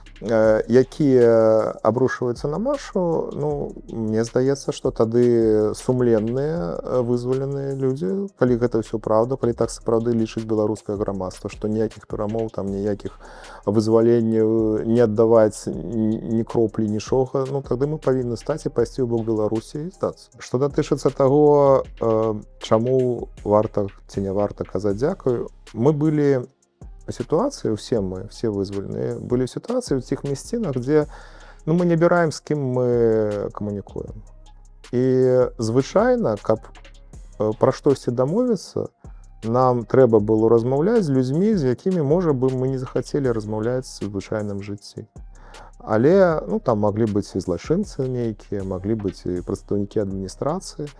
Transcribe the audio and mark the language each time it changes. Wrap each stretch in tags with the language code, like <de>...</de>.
<be>якія абрушваюцца на Машу, ну, мне здаецца, што тады сумленныя вызваленыя людзі, калі гэта ўсё праўда, калі так сапраўды лічыць беларускае грамадства, што ніякіх перамоў, там ніякіх вызваленняў не аддаваць ні кроплі нічога, ну тады мы павінны стаць і пайсці ў бок Беларусі і здацца. Што датычыцца таго, чаму варта ці не варта казаць дзякую,</be> <ru>мы былі ситуации, все вызволенные, были ситуации в тех местах, где мы не выбираем, с кем мы коммуникуем.</ru> <be>И звычайно, каб про штосьці дамовіцца, нам трэба было размаўляць з людзьмі, з якімі, можа бы, мы не захацелі размаўляць у звычайным жыцці. Але там маглі быць і злачынцы нейкія, маглі быць і прадстаўнікі адміністрацыі.</be>